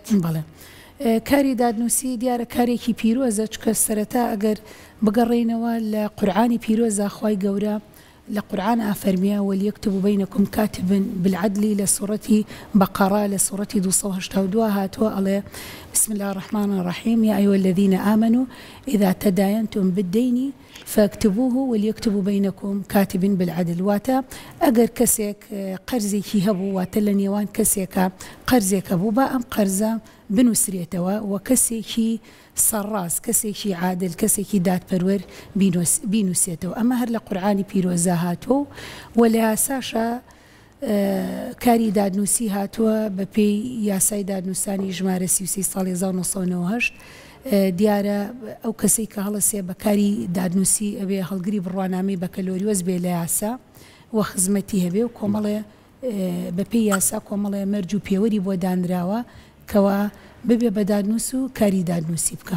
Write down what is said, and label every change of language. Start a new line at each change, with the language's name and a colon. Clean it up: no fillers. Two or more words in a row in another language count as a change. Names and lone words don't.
Central Kurdish: بەڵێ کاری دادنووسی دیارە کارێکی پیرۆزە، چکە سەرەتا ئەگەر بگەڕێنەوە لە قورعانی پیرۆزە خوای گەورە لە قورعان ئافەرمیە
Arabic: وەلیەکتب بەینەکم کاتبن بالعدل
Central Kurdish: لە سوورەتی بەقەرە لە سوورەتی 282 هاتووە ئەڵێ
Arabic: بسم الله الرحمن الرحيم يا أيها الذين آمنوا إذا تداينتم بالدين فاكتبوه وليكتب بينكم كاتب بالعدل.
Central Kurdish: واتا ئەگەر کەسێک قەرزێکی هەبوو واتە لە نێوان کەسێکە قەرزێک هەبوو با ئەم قەرزە بنووسرێتەوە و کەسێکی سەرڕاست کەسێکی عادل کەسێکی دادپەروەر بینوسێتەوە. ئەمە هەر لە قورعانی پیرۆزە هاتووە و لە یاساشە کاری دادنووسی هاتووە بە پێی یاسای دادنووسانی ژمارە 33 ساڵی 1998 دیارە ئەو کەسەی کە هەڵەسێ بە کاری دادنووسی ئەوێ هەڵگری بڕوانامەی بەکەلۆریۆز بێ لە یاسا و خزمەتی هەبێ و کۆمەڵێ بە پێی یاسا کۆمەڵێ مەرج و پێوەری بۆ دانراوە کەوا ببێ بە دادنووس و کاری دادنووسی بکە.